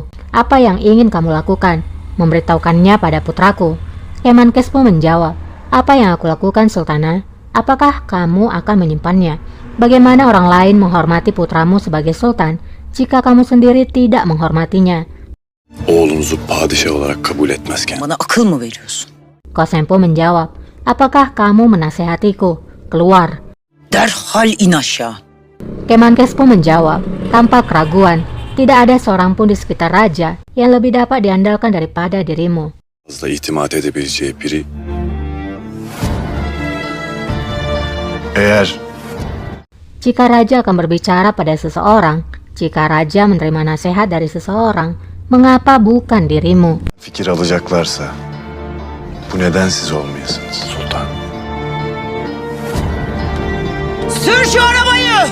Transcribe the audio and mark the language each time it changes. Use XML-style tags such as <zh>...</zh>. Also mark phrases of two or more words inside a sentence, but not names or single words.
<id>Apa yang ingin kamu lakukan? Memberitahukannya pada putraku. Kemenkes pun menjawab, apa yang aku lakukan Sultana? Apakah kamu akan menyimpannya? Bagaimana orang lain menghormati putramu sebagai sultan jika kamu sendiri tidak menghormatinya?</id> <tr>Oğlunuzu padişah olarak kabul etmezken Bana akıl mı veriyorsun?</tr> <id>Qasem pun menjawab, apakah kamu menasehatiku? Keluar.</id> <tr>Derhal in aşağı.</tr> <id>Kemenkes pun menjawab, tanpa keraguan, tidak ada seorang pun di sekitar raja yang lebih dapat diandalkan daripada dirimu.</id> <tr>fazla itimat edebileceği biri. Eğer</tr> <id>Jika raja akan berbicara pada seseorang, jika raja menerima nasihat dari seseorang, mengapa bukan dirimu?</id> <tr>fikir alacaklarsa bu neden siz olmayasınız sultan? Sür şu arabayı!</tr>